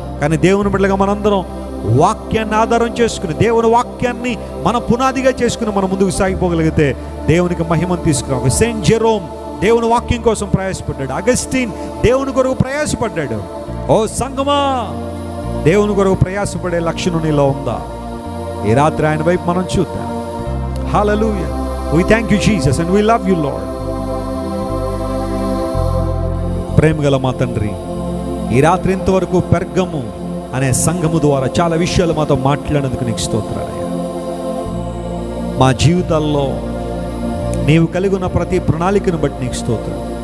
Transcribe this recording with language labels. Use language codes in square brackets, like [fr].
[te] కానీ దేవుని బిడ్డలుగా మనందరం వాక్యాన్ని ఆధారం చేసుకుని, దేవుని వాక్యాన్ని మన పునాదిగా చేసుకుని మనం ముందుకు సాగిపోగలిగితే దేవునికి మహిమను తీసుకురావు. సెయింట్ జెరోమ్ దేవుని వాక్యం కోసం ప్రయాసపడ్డాడు. అగస్టిన్ దేవుని కొరకు ప్రయాసపడ్డాడు. ఓ సంగమా, దేవుని కొరకు ప్రయాసపడే లక్షణం నీలో ఉందా? ఈ రాత్రి ఆయన వైపు మనం చూద్దాం. హల్లెలూయా. [en] We thank you Jesus and we love you Lord. [te] ప్రేమగల మా తండ్రి, ఈ రాత్రి ఇంతవరకు పెర్గము అనే సంఘము ద్వారా చాలా విషయాలు మాతో మాట్లాడేందుకు నీకు స్తోత్రాలయ్యా. మా జీవితాల్లో నీవు కలిగి ఉన్న ప్రతి ప్రణాళికను బట్టి నీకు స్తోత్రం.